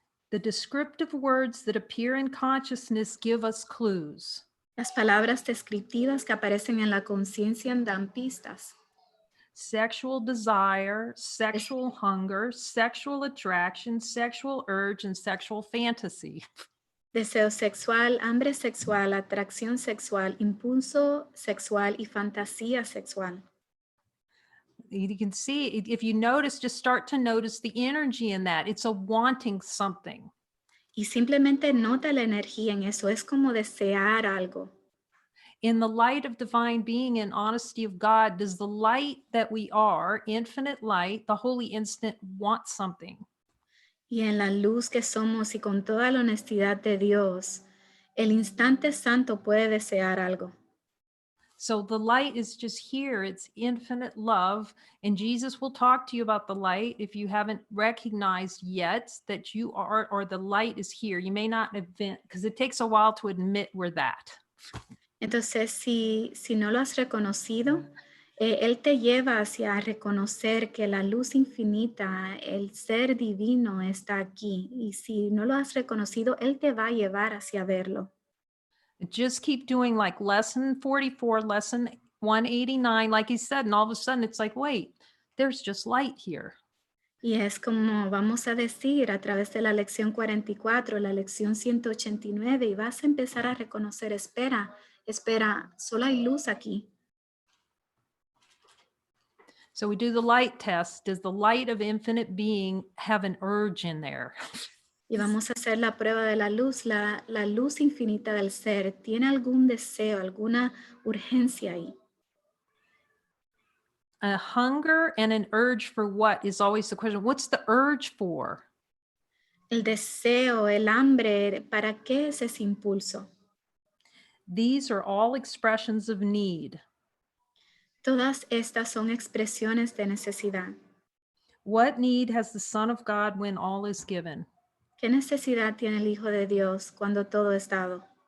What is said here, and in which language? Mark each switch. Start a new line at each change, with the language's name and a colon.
English: The descriptive words that appear in consciousness give us clues.
Spanish: Las palabras descriptivas que aparecen en la conciencia dan pistas.
English: Sexual desire, sexual hunger, sexual attraction, sexual urge, and sexual fantasy.
Spanish: Deseo sexual, hambre sexual, atracción sexual, impulso sexual y fantasía sexual.
English: You can see, if you notice, just start to notice the energy in that. It's a wanting something.
Spanish: Y simplemente nota la energía en eso, es como desear algo.
English: In the light of divine being and honesty of God, does the light that we are, infinite light, the holy instant, want something?
Spanish: Y en la luz que somos y con toda la honestidad de Dios, el instante santo puede desear algo.
English: So the light is just here. It's infinite love. And Jesus will talk to you about the light if you haven't recognized yet that you are, or the light is here. You may not admit, because it takes a while to admit we're that.
Spanish: Entonces, si no lo has reconocido, Él te lleva hacia reconocer que la luz infinita, el ser divino está aquí. Y si no lo has reconocido, Él te va a llevar hacia verlo.
English: Just keep doing like lesson 44, lesson 189, like he said, and all of a sudden it's like, wait, there's just light here.
Spanish: Y es como vamos a decir a través de la lección 44, la lección 189, y vas a empezar a reconocer, espera, solo hay luz aquí.
English: So we do the light test. Does the light of infinite being have an urge in there?
Spanish: Y vamos a hacer la prueba de la luz infinita del ser. ¿Tiene algún deseo, alguna urgencia ahí?
English: A hunger and an urge for what is always the question. What's the urge for?
Spanish: El deseo, el hambre, ¿para qué es ese impulso?
English: These are all expressions of need.
Spanish: Todas estas son expresiones de necesidad.
English: What need has the Son of God when all is given?
Spanish: ¿Qué necesidad tiene el Hijo de Dios cuando todo es dado?